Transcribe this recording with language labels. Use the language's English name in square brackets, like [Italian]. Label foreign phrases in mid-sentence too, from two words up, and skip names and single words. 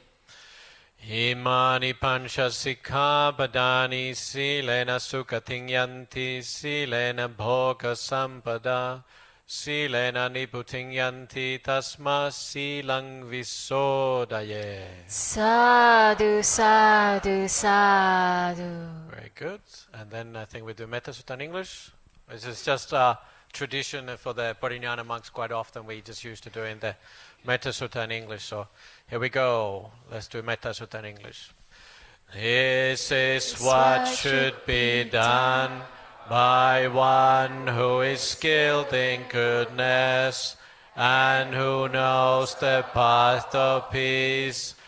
[Pali] Imani pancha sikkhapadani silena sukhating yanti silena bhoga sampada silena niputing yanti tasma silang visodaye. Sadhu, sadhu, sadhu. [English] Very good. And then I think we do Metta Sutta in English. This is just a tradition for the Bodhinyana monks. Quite often we just used to do in the Metta Sutta in English. So here we go. Let's do Metta Sutta in English. This is what should be done by one who is skilled in goodness and who knows the path of peace.